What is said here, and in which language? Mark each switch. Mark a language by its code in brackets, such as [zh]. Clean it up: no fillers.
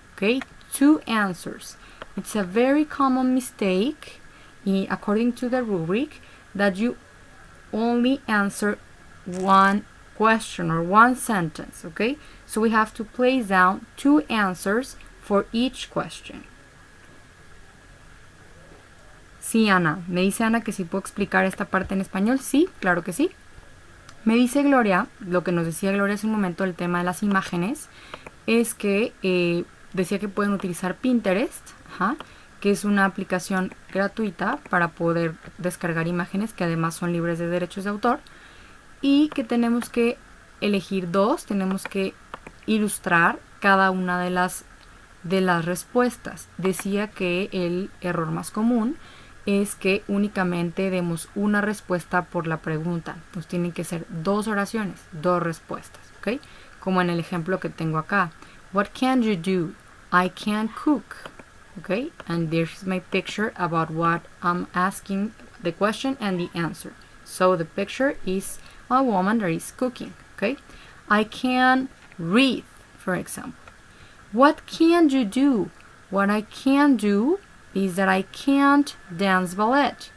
[en] Okay, 2 answers. It's a very common mistake, according to the rubric, that you only answer 1 question or 1 sentence. Okay, so we have to place down 2 answers for each question. [es] Sí, Ana. Me dice Ana que si puedo explicar esta parte en español. Sí, claro que sí. Me dice Gloria, lo que nos decía Gloria hace un momento, el tema de las imágenes, es que decía que pueden utilizar Pinterest, que es una aplicación gratuita para poder descargar imágenes que además son libres de derechos de autor, y que tenemos que elegir dos, tenemos que ilustrar cada una de las respuestas. Decía que el error más común es que únicamente demos una respuesta por la pregunta. Entonces tienen que ser dos oraciones, dos respuestas, ¿ok? Como en el ejemplo que tengo acá. [en] What can you do? I can cook. Okay, and there's my picture about what I'm asking, the question and the answer. So the picture is a woman that is cooking. Okay, I can read, for example. What can you do? What I can do is that I can't dance ballet.